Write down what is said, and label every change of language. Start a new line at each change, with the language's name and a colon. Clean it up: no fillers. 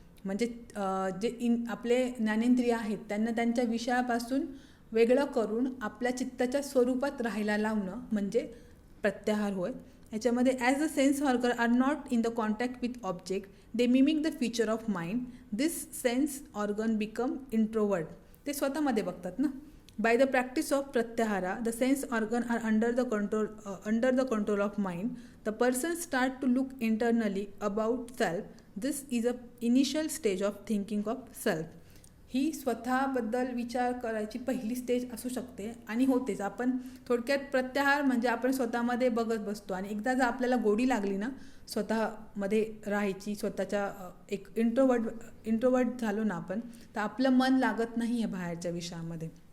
Marathi: म्हणजे आपले ज्ञानेंद्रिय आहेत त्यांना त्यांच्या विषयापासून वेगळं करून आपल्या चित्ताच्या स्वरूपात राहायला लावणं म्हणजे प्रत्याहार होय. याच्यामध्ये
English: As a sense organ are not in the contact with object, they mimic the feature of mind. This sense organ become introvert.
Marathi: ते स्वतःमध्ये बघतात ना.
English: By the practice of pratyahara the sense organ are under the control of mind. The person start to look internally about self. This is a initial stage of thinking of self.
Marathi: ही स्वतःबद्दल विचार करायची पहिली stage असू शकते आणि होतेच. आपण थोडक्यात प्रत्याहार म्हणजे आपण स्वतःमध्ये बघत बसतो आणि एकदा जर आपल्याला गोडी लागली ना स्वतःमध्ये राहायची, स्वतःच्या एक इंट्रोवर्ट झालो ना आपण, तर आपलं मन लागत नाही आहे बाहेरच्या विषयामध्ये.